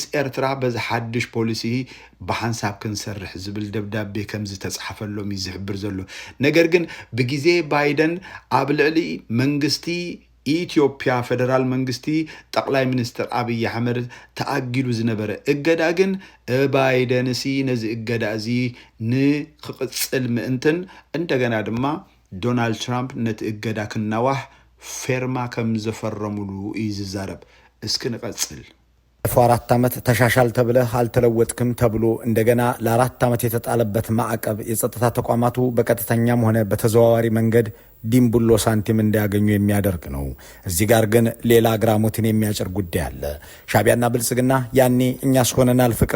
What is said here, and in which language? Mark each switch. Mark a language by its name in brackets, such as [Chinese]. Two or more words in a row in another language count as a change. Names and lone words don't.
[Tigrinya] ኤርትራ በዚ ሓድሽ ፖሊሲ ብሓንሳብ ክንሰርሕ ዝብል ደብዳቤ ከም ዝተጻሕፈሎም ይዝሕብር ዘሎ ነገር ግን ብግዜ ባይደን ኣብ ልዕሊ መንግስቲ ኢትዮጵያ ፌደራል መንግስቲ ጠቅላይ ሚኒስትር አብይ አሕመድ ተአጊዱ ዝነበረ እገዳ ግን ባይደን ሲ ነዚ እገዳ እዚ ንክቅጽል ምእንትን እንደገና ድማ ዶናልድ ትራምፕ ነቲ እገዳ ክናዋህ ፌርማ ከም ዘፈረሙሉ ይዝዛረብ እስኪ ንቀጽል [Amharic] ባለፈው 4 ዓመት ተሻሻል ተብለህ አልተለወጥክም ተብሎ እንደገና ለ4 ዓመት የተጣለበት ማዕቀብ የጸጥታ ተቋማቱ በቀጥተኛም ሆነ በተዘዋዋሪ መንገድ ዲምቡሎ ሳንቲም እንዲያገኙ የሚያደርግ ነው። እዚህ ጋር ግን ሌላ አግራሞትን የሚያጭር ጉዳይ አለ። ሻዕቢያና ብልጽግና ያኔ እኛስ ሆነናል ፍቅር